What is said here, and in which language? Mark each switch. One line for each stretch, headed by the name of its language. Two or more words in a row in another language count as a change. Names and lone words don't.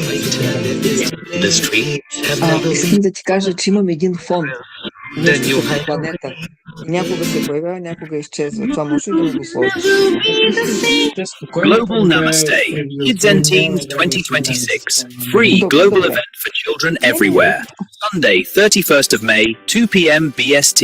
English: The streets have never
Bulgarian: Искам
English: been
Bulgarian: да ти кажа, че имам един фон.
English: the
Bulgarian: Нещо
English: new
Bulgarian: като
English: hideaway.
Bulgarian: планета. И някога се появява, някога изчезва. Това може ли да ми го сложиш?
English: Global Namaste. Kids and Teens 2026. Free
Bulgarian: Добре,
English: global
Bulgarian: добре.
English: event for children everywhere. Sunday, 31st of May, 2 p.m. BST.